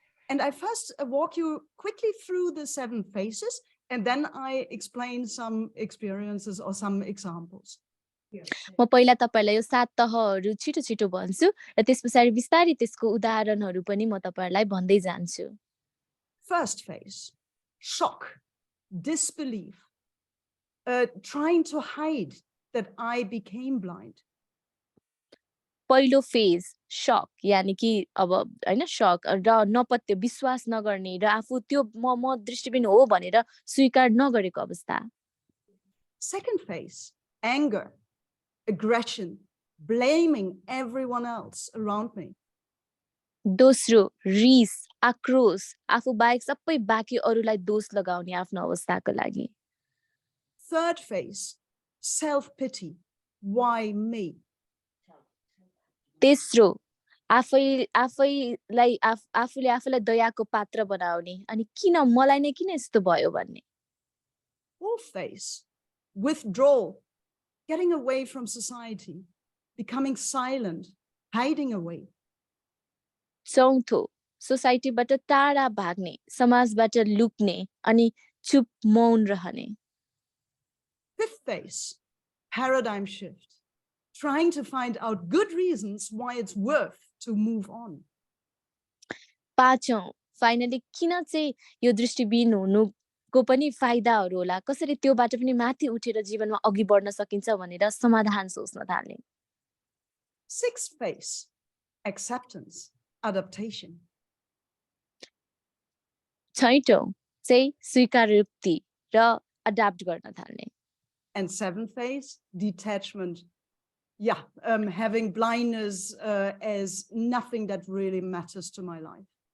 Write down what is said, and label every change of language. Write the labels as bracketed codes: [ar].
[en] And I first walk you quickly through the 7 phases, and then I explain some experiences or some examples. [ne] म पहिला तपाईहरुलाई यो 7 तहहरू छिटो छिटो भन्छु र त्यसपछि विस्तारै त्यसको उदाहरणहरू पनि म तपाईहरुलाई भन्दै जान्छु. [en] First phase, shock, disbelief, trying to hide that I became blind. [ne] पहिलो फेज शक यानी कि अब हैन शक र नपत्य विश्वास नगर्ने र आफू त्यो म दृष्टिबिन हो भनेर स्वीकार नगरेको अवस्था. [en] Second phase, anger, aggression, blaming everyone else around me. [ne] दोस्रो रिस आक्रोश आफू बाहेक सबै बाँकी अरूलाई दोष लगाउने आफ्नो अवस्थाको लागि. [en] Third phase, self-pity, why me? [ne] तेस्रो आफूले आफूलाई दयाको पात्र बनाउने अनि किन मलाई नै किन यस्तो भयो भन्ने. [en] Fourth phase, withdrawal, getting away from society, becoming silent, hiding away. [ne] चौथो सोसाइटीबाट टाढा भाग्ने समाजबाट लुक्ने अनि चुप मौन रहने. [en] Fifth phase, paradigm shift, trying to find out good reasons why it's worth to move on. [ne] पाँचौं फाइनली किन चाहिँ यो दृष्टिबिन हुनुको पनि फाइदाहरू होला कसरी त्योबाट पनि माथि उठेर जीवनमा अघि बढ्न सकिन्छ भनेर समाधान सोच्न थाल्ने. [en] Sixth phase, acceptance, adaptation. [ne] छैटौं चाहिँ स्वीकारोक्ति र अडाप्ट गर्न थाल्ने. [en] And seventh phase, detachment. Yeah, having blindness as nothing that really matters to my life.